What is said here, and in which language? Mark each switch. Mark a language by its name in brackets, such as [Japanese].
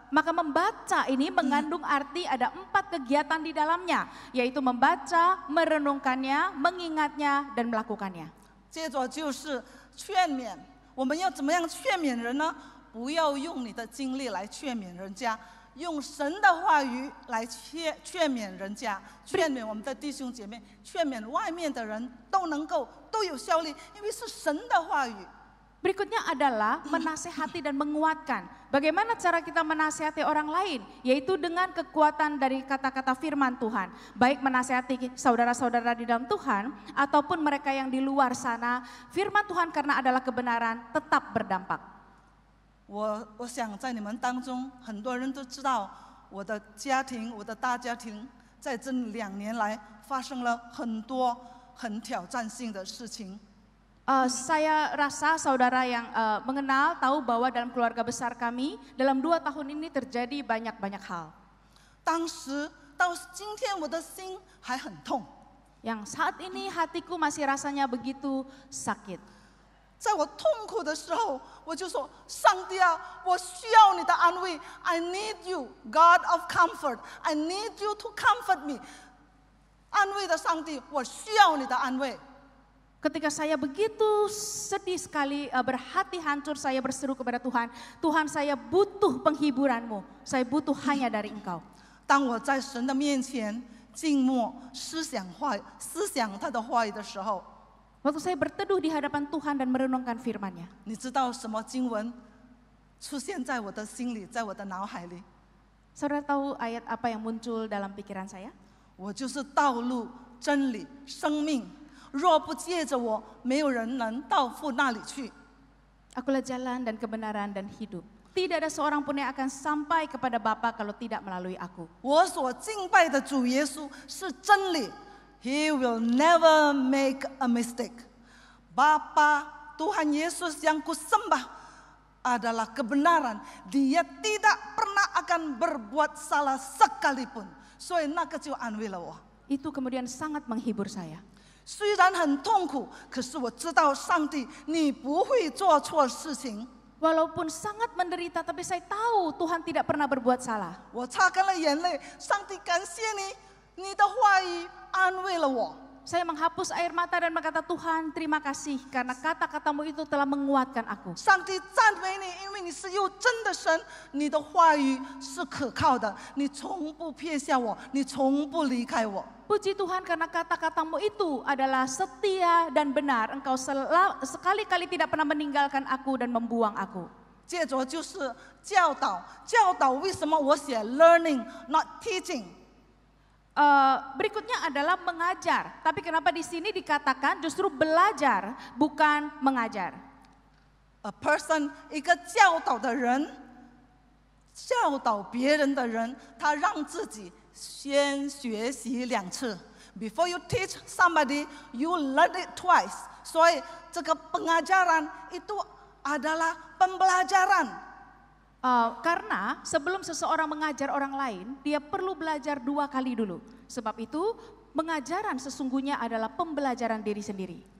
[Indonesian] Maka membaca ini mengandung arti ada 4 kegiatan di dalamnya, yaitu membaca, merenungkannya, mengingatnya, dan melakukannya. [Chinese] 接着就是劝勉，我们要怎么样劝勉人呢？不要用你的经历来劝勉人家，用神的话语来劝勉人家，劝勉我们的弟兄姐妹，劝勉外面的人都有效力，因为是神的话语。 [Indonesian] Berikutnya adalah menasehati dan menguatkan. Bagaimana cara kita menasehati orang lain? Yaitu dengan kekuatan dari kata-kata firman Tuhan. Baik menasehati saudara-saudara di dalam Tuhan, ataupun mereka yang di luar sana. Firman Tuhan karena adalah kebenaran tetap berdampak. [Chinese] 我想在你们当中，很多人都知道我的家庭，我的大家庭，在这2年来发生了很多很挑战性的事情。 [Indonesian] Saya rasa saudara yang mengenal tahu bahwa dalam keluarga besar kami dalam 2 tahun ini terjadi banyak-banyak hal. [Chinese] 当时到今天，我的心还很痛。 [Indonesian] Yang saat ini hatiku masih rasanya begitu sakit. [Chinese] 在我痛苦的时候，我就说：上帝啊，我需要你的安慰。 [English] I need you, God of comfort. I need you to comfort me. [Chinese] 安慰的上帝，我需要你的安慰。 [Indonesian] Ketika saya begitu sedih sekali, berhati hancur, saya berseru kepada Tuhan, Tuhan saya butuh penghiburanmu, saya butuh hanya dari Engkau. [Chinese] 当我在神的面前静默思想他的话语的时候， [Indonesian] Waktu saya berteduh di hadapan Tuhan dan merenungkan firman-Nya. [Chinese] 你知道什么经文出现在我的心里，在我的脑海里？ [Indonesian] Saudara tahu ayat apa yang muncul dalam pikiran saya? [Chinese] 我就是道路、真理、生命。若不借着我，没有人能到父那里去。 [Indonesian] Akulah jalan dan kebenaran dan hidup. Tidak ada seorang pun yang akan sampai kepada Bapa kalau tidak melalui aku. [Chinese] 我所敬拜的主耶稣是真理 ， [English] He will never make a mistake. [Indonesian] Bapa Tuhan Yesus yang kusembah adalah kebenaran. Dia tidak pernah akan berbuat salah sekalipun. [Chinese] 所以那个就安慰了我。 [Indonesian] Itu kemudian sangat menghibur saya. [Chinese] 虽然很痛苦，可是我知道上帝，你不会做错事情。 [Indonesian] Walaupun sangat menderita, tapi saya tahu Tuhan tidak pernah berbuat salah. [Chinese] 我擦干了眼泪，上帝感谢你，你的话语安慰了我。 [Indonesian] Saya menghapus air mata dan berkata, Tuhan terima kasih karena kata-katamu itu telah menguatkan aku. [Chinese] 上帝赞美你，因为你是又真的神，你的话语是可靠的，你从不撇下我，你从不离开我。 [Indonesian] Puji Tuhan karena kata-katamu itu adalah setia dan benar. Engkau sekali-kali tidak pernah meninggalkan aku dan membuang aku. [Chinese] 接着就是教导，教导为什么我写 [English] learning not teaching？ [Indonesian] Berikutnya adalah mengajar. Tapi kenapa di sini dikatakan justru belajar bukan mengajar? [English] A person [Chinese] 一个教导的人，教导别人的人，他让自己先学习2次。 [English] Before you teach somebody, you learn it twice. [Chinese] 所以这个 [Indonesian] pengajaran itu adalah pembelajaran. Karena sebelum seseorang mengajar orang lain, dia perlu belajar 2 kali dulu. Sebab itu pengajaran sesungguhnya adalah pembelajaran diri sendiri.